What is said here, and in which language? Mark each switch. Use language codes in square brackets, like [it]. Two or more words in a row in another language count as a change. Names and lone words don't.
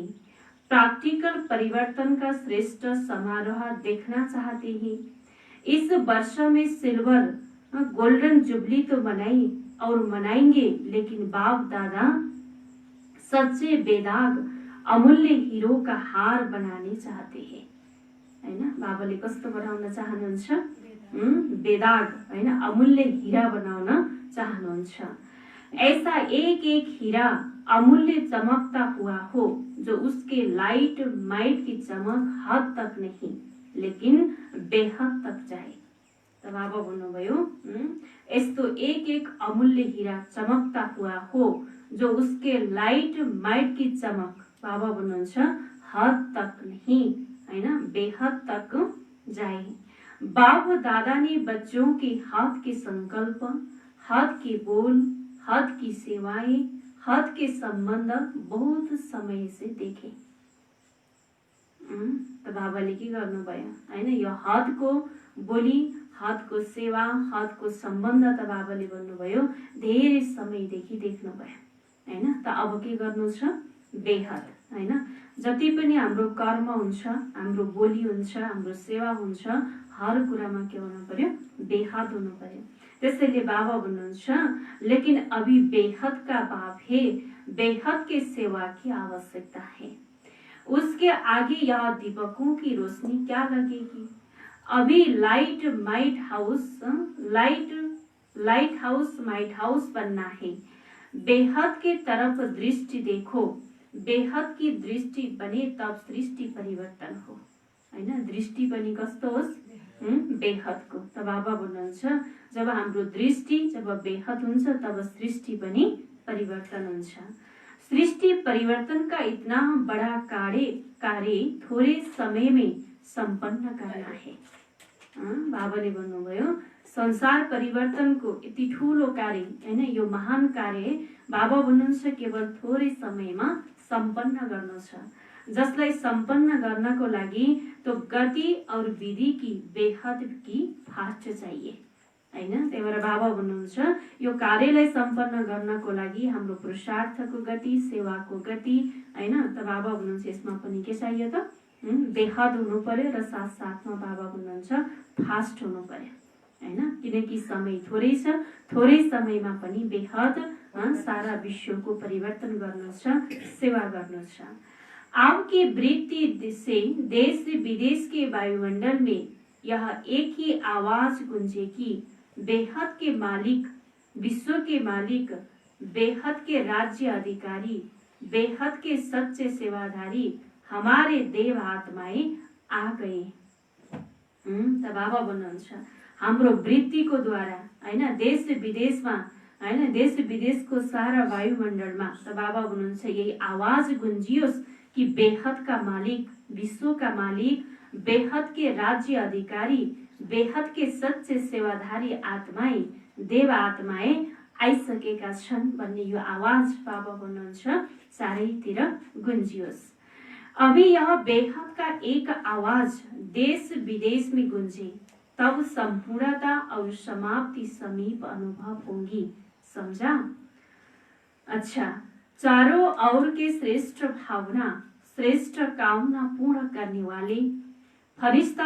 [hi] प्रैक्टिकल परिवर्तन का श्रेष्ठ समारोह देखना चाहते हैं। इस वर्ष में सिल्वर गोल्डन जुबली तो बनाई और मनाएंगे, लेकिन बाप दादा सच्चे बेदाग अमूल्य हीरो का हार बनाने चाहते हैं, हैन? [ne] बाबाले कस्तो बनाउन चाहनुहुन्छ? बेदाग, हैन? अमूल्य हीरा बनाउन चाहनुहुन्छ। [hi] ऐसा एक एक हीरा अमूल्य चमकता हुआ हो जो उसके लाइट माइट की चमक हद तक नहीं लेकिन बेहद तक जाए। [ne] त बाबा भन्नुभयो यस्तो [hi] एक एक अमूल्य हीरा चमकता हुआ हो जो उसके लाइट माइट की चमक, [ne] बाबा भन्नुहुन्छ [hi] हद तक नहीं, हैन? बेहद तक जाए। बाप दादा ने बच्चों के हाथ के संकल्प, हाथ के बोल, हाथ की सेवाएं, हाथ के संबंध बहुत समय से देखे। [ne] त बाबाले के गर्नुभयो, हैन? यो हातको बोली, हातको सेवा, हातको सम्बन्ध त बाबाले भन्नुभयो धेरै समयदेखि देख्नुभयो, हैन? त अब के गर्नु छ? बेहद, हैन? जति पनि हाम्रो कर्म हुन्छ, हाम्रो बोली हुन्छ, हाम्रो सेवा हुन्छ, हर कुरामा के हुनु पर्यो? बेहद हुनु पर्यो। त्यसैले बाबा भन्नुहुन्छ [hi] लेकिन अभी बेहद का बाप है, बेहद के सेवा की आवश्यकता है। उसके आगे यह दीपकों की रोशनी क्या लगेगी? अभी लाइट माइट हाउस, लाइट हाउस माइट हाउस बनना है। बेहद के तरफ दृष्टि देखो, बेहद की दृष्टि बने तब सृष्टि परिवर्तन हो, हैन? [ne] दृष्टि पनि कस्तो होस्? बेहदको। त बाबा भन्नुहुन्छ जब हाम्रो दृष्टि जब बेहद हुन्छ तब सृष्टि पनि परिवर्तन हुन्छ। [hi] सृष्टि परिवर्तन का इतना बड़ा कार्य थोड़े समय में संपन्न करना है। [ne] बाबाले भन्नुभयो संसार परिवर्तनको यति ठूलो कार्य, हैन? यो महान कार्य बाबा भन्नुहुन्छ केवल थोरै समयमा सम्पन्न गर्नु छ, जसलाई सम्पन्न गर्नको लागि [hi] तो गति और विधि की बेहद की फास्ट चाहिए, [ne] हैन? त्यही भएर बाबा भन्नुहुन्छ यो कार्यलाई सम्पन्न गर्नको लागि हाम्रो पुरुषार्थको गति, सेवाको गति, हैन? त बाबा भन्नुहुन्छ यसमा पनि के चाहियो त? बेहद हुनु पर्यो र साथसाथमा बाबा भन्नुहुन्छ फास्ट हुनु पर्यो, हैन? किनकि समय थोरै छ, थोरै समयमा पनि बेहद सारा विश्वको परिवर्तन गर्नु छ, सेवा गर्नु छ। [hi] आपकी वृत्ति से देश विदेश के वायुमंडल में यह एक ही आवाज गूंजे कि बेहद के मालिक, विश्व के मालिक, बेहद के राज्य अधिकारी, बेहद के सच्चे सेवाधारी हमारे देव आत्माएं आ गए। [ne] त बाबा भन्नुहुन्छ हाम्रो वृत्तिको द्वारा हैन देश विदेशमा हैन देश विदेशको सारा वायुमण्डलमा त बाबा भन्नुहुन्छ यही आवाज गुन्जियोस् कि [hi] बेहद का मालिक, विश्व का मालिक, बेहद के राज्य अधिकारी, बेहद के सच्चे सेवाधारी आत्माएं, [ne] देव आत्माएं आइसकेका छन् भन्ने यो आवाज बाबा भन्नुहुन्छ चारैतिर गुन्जियोस्। [hi] अभी यह बेहद का एक आवाज देश विदेश में गूंजे तब संपूर्णता और समाप्ति समीप अनुभव होगी। समझा? अच्छा, चारों ओर के श्रेष्ठ भावना, श्रेष्ठ कामना पूर्ण करने वाले फरिश्ता